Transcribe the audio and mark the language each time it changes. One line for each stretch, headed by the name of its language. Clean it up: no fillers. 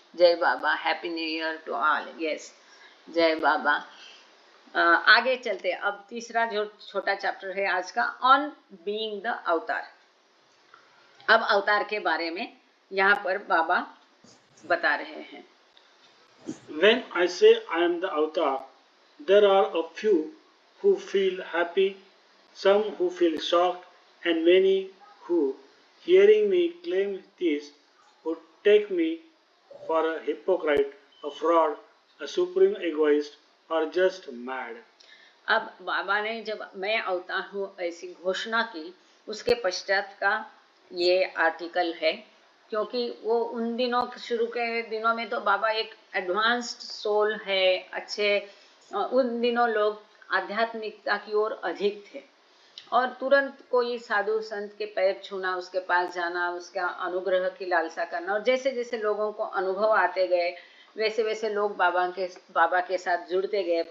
Hindi: जय बाबा,
English: Happy new year to all. Yes, जय बाबा।
Hindi: आगे चलते, अब तीसरा जो छोटा चैप्टर है आज का,
English: On being the avatar.
Hindi: अब अवतार के बारे में यहाँ पर बाबा बता रहे हैं।
English: When I say I am the avatar, there are a few who feel happy, some who feel shocked, and many who, hearing me claim this, would take me for a hypocrite, a fraud, a supreme egoist, or just mad.
Hindi: अब बाबा ने जब मैं अवतार हूँ ऐसी घोषणा की, उसके पश्चात का ये आर्टिकल है, क्योंकि वो उन दिनों, शुरू के दिनों में तो बाबा एक एडवांस्ड सोल है, अच्छे, उन दिनों लोग आध्यात्मिकता की ओर अधिक थे और तुरंत कोई साधु संत के पैर छूना, उसके पास जाना, उसका अनुग्रह की लालसा करना, और जैसे जैसे लोगों को अनुभव आते गए वैसे वैसे लोग बाबा के साथ जुड़ते गए।